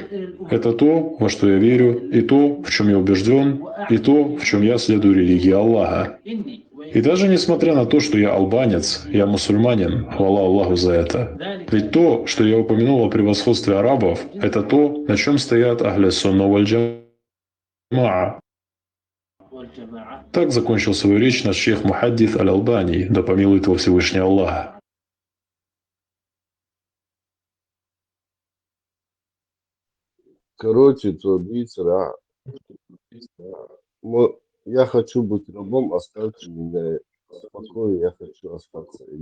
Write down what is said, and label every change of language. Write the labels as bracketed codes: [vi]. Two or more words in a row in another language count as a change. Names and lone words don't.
[ru] Это то, во что я верю, и то, в чем я убежден, и то, в чем я следую религии Аллаха. И даже несмотря на то, что я албанец, я мусульманин, хвала Аллаху за это. Ведь то, что я упомянул о превосходстве арабов, это то, на чем стоят [ar] أهل السنة والجماعة. [ru] Так закончил свою речь наш шейх Мухаддис Аль-Албани, да помилует его Всевышний Аллах. Короче, традиция. Я хочу быть рабом, оставьте меня в покое, я хочу остаться.